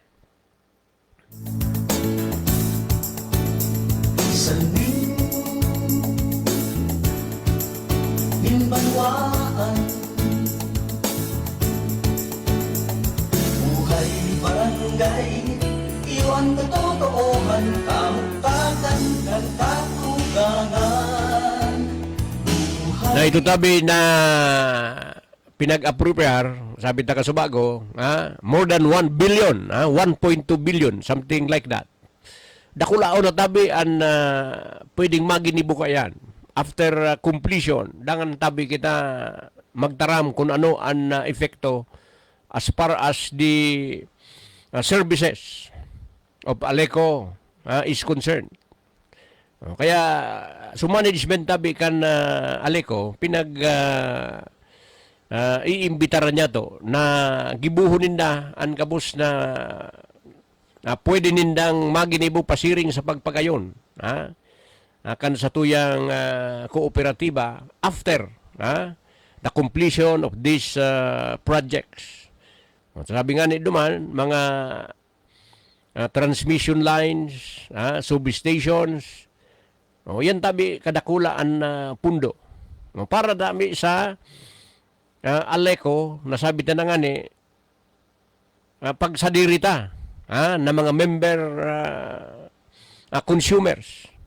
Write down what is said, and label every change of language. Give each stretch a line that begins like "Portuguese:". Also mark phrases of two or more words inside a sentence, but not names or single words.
Bikol: Saling minbanwaan buhay barangay iwan katotoohan kamuktakan ng katugangan Na ito tabi na pinag-appropriate, sabi ta kasubago,
English: more than 1 billion, 1.2 billion, something like that.
Bikol: Dakulao na tabi ang pwedeng maginibo yan.
English: After completion,
Bikol: dangan tabi kita magtaram kung ano ang epekto
English: as far as the services of Aleco is concerned.
Bikol: Kaya, management tabi kan Aleco, iimbitaran niya to na gibuhunin na ang kabus na pwede nindang maginibo pasiring sa pagpagayon. Kan sa tuyang kooperatiba
English: after the completion of these projects.
Bikol: Sabi nga ni duman, mga
English: transmission lines,
Bikol: substations, yan tabi kadakula ang pundo. Para dami sa Aleco, nasabi na nga ni, pagsadirita na mga
English: member consumers.